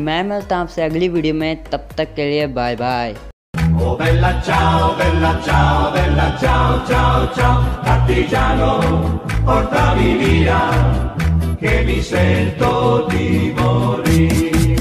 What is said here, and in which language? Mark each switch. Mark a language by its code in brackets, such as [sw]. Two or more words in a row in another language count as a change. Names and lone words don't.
[hi] मैं मिलता हूँ आपसे अगली वीडियो में, तब तक के लिए [en] bye bye. [it] Oh bella ciao, bella ciao, ciao, ciao, partigiano, portami via, che mi sento di morire.